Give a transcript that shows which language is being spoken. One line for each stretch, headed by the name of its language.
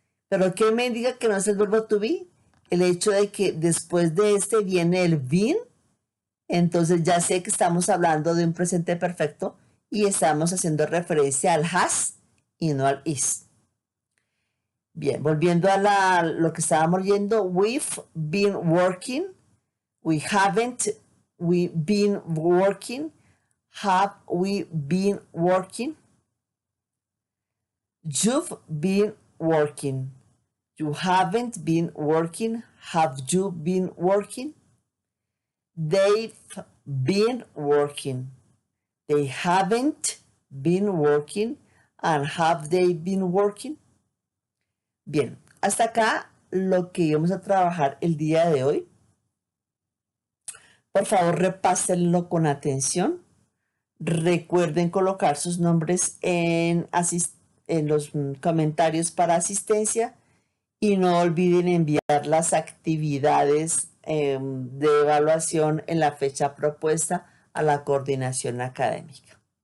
Spanish: Pero ¿qué me indica que no es el verbo to be? El hecho de que después de este viene el been, entonces ya sé que estamos hablando de un presente perfecto y estamos haciendo referencia al has y no al is. Bien, volviendo a lo que estábamos leyendo,
English: we've been working, we haven't we been working, have we been working, you've been working, you haven't been working, have you been working, they've been working, they haven't been working, and have they been working.
Spanish: Bien, hasta acá lo que íbamos a trabajar el día de hoy. Por favor, repásenlo con atención. Recuerden colocar sus nombres en los comentarios para asistencia y no olviden enviar las actividades de evaluación en la fecha propuesta a la coordinación académica.